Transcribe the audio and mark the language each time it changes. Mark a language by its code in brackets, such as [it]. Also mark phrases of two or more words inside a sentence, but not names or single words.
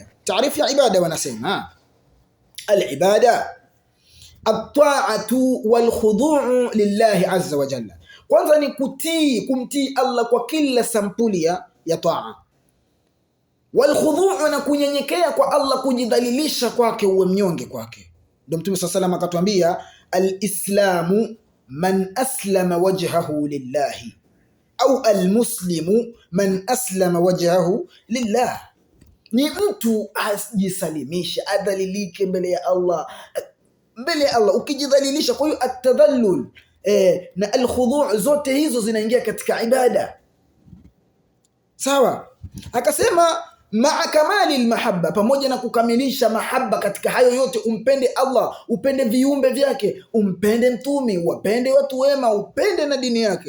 [sw] Taarifu ya ibada wanasema [ar] العبادة الطاعة والخضوع لله عز وجل. [sw] Kwanza ni kutii, kumtii Allah kwa kila sampuli ya taa. [ar] والخضوع, [sw] na kunyenyekea kwa Allah, kujidhalilisha kwake, uwe mnyonge kwake. Ndio Mtume [ar] صلى الله عليه وسلم akatuambia الإسلام من أسلم وجهه لله, au المسلم من أسلم وجهه لله. [sw] Ni mtu ajisalimisha, adhalilike mbele ya Allah, mbele ya Allah. Ukijidhalilisha, kwa hiyo at-tadhallul na al-khudu' zote hizo zinaingia katika ibada. Sawa? Akasema [ar] مع كمال المحبة, [sw] pamoja na kukamilisha mahabba katika hayo yote, umpende Allah, upende viumbe vyake, umpende mtume, wapende watu wema, upende na dini yake.